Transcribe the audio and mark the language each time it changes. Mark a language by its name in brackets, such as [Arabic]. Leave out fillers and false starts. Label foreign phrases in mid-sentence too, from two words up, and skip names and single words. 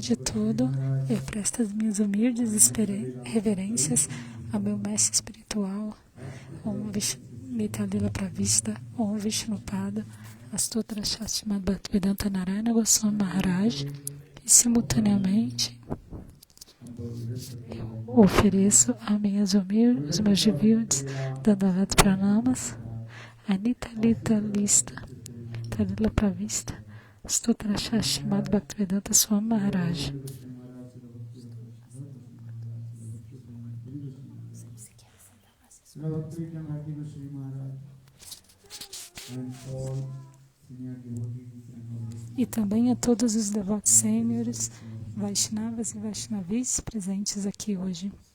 [Portuguese] todo, eu presto as minhas humildes reverências ao meu mestre espiritual, [Sanskrit] Om Vishnu Lila Pravista, Om Vishnupada, Astutra Shastimad Bhaktivedanta Narayana Goswami Maharaj, [Portuguese] e simultaneamente eu ofereço os meus humildes Dandavat Pranamas, [Sanskrit] Anita Lita Lista, Talila Pravista, Astutra Shastimad [Portuguese] Bhaktivedanta Swami Maharaj. E também a todos os devotos sêniores, Vaishnavas e Vaishnavis presentes aqui hoje.